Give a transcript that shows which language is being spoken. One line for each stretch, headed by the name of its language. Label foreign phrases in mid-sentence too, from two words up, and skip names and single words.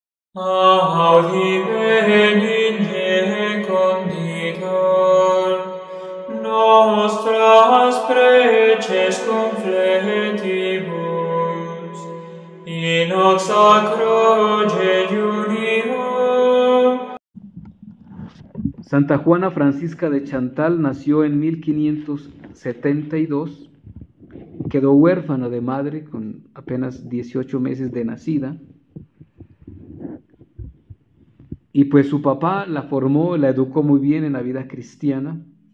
Latin: Audi benigne conditor, nostras preces confletibus, in hoc sacro jejunio.
Spanish: Santa Juana Francisca de Chantal nació en 1572, quedó huérfana de madre con apenas 18 meses de nacida, y pues su papá la formó, la educó muy bien en la vida cristiana.